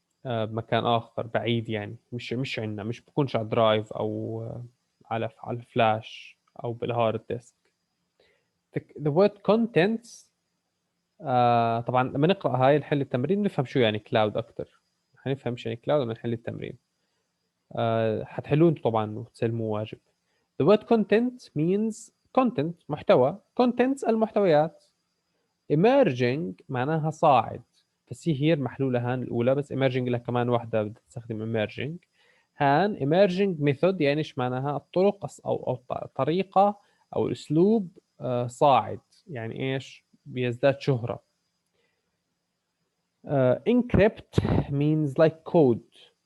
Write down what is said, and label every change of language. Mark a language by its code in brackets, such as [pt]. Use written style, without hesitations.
[ar] بمكان آخر بعيد يعني مش عندنا، مش بكونش على درايف أو على الفلاش أو بالهارد ديسك. [en] the word contents [ar] طبعا لما نقرأ هاي نحل التمرين نفهم شو يعني كلاود أكتر. حنفهم شو يعني كلاود لما نحل التمرين. حتحلوه انتوا طبعا وتسلموا واجب. [en] the word content means content محتوى. contents المحتويات. [ar] emerging معناها صاعد. فسي هير محلولة هان الأولى، بس emerging لها كمان واحدة بدها تستخدم emerging. هان emerging method يعني ايش معناها؟ الطرق أو طريقة أو أسلوب صاعد، يعني ايش؟ بيزداد شهرة. [en] encrypt means like code.